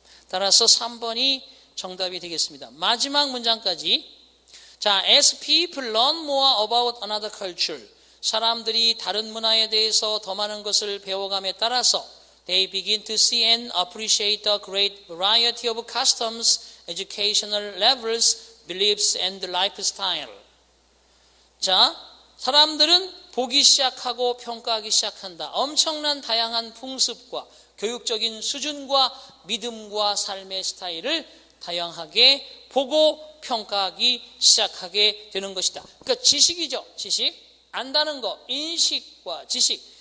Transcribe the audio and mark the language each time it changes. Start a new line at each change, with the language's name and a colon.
Korean: 따라서 3번이 정답이 되겠습니다. 마지막 문장까지.
English: 자, as people learn more about another culture,
Korean: 사람들이 다른 문화에 대해서 더 많은 것을 배워감에 따라서
English: they begin to see and appreciate the great variety of customs, educational levels, beliefs and lifestyle.
Korean: 자, 사람들은 보기 시작하고 평가하기 시작한다. 엄청난 다양한 풍습과 교육적인 수준과 믿음과 삶의 스타일을 다양하게 보고 평가하기 시작하게 되는 것이다. 그러니까 지식이죠. 지식. 안다는 거. 인식과 지식.